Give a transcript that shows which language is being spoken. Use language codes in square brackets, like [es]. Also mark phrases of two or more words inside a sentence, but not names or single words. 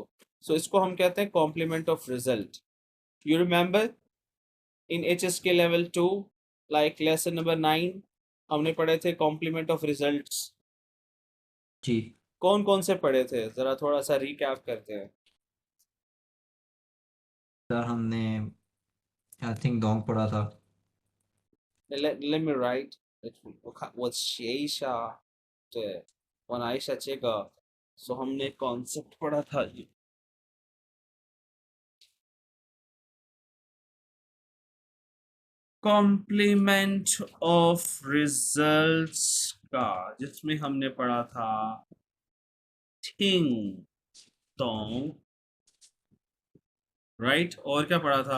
[hi] सो इसको हम कहते हैं [en] complement of result. you remember in HSK level 2, like lesson number 9, [hi] हमने पढ़े थे [en] complement of results. [hi] जी कौन कौन से पढ़े थे, जरा थोड़ा सा रिकैप करते हैं। सर, हमने [en] I think [hi] डोंग पढ़ा था. [en] Let me write。 [zh] 我写一下，对，我拿一下这个。 [hi] 所以 हमने कॉन्सेप्ट पढ़ा था ये। [en] complement of results [hi] का, जिसमें हमने पढ़ा था थिंग तोंग, राइट, और क्या पढ़ा था?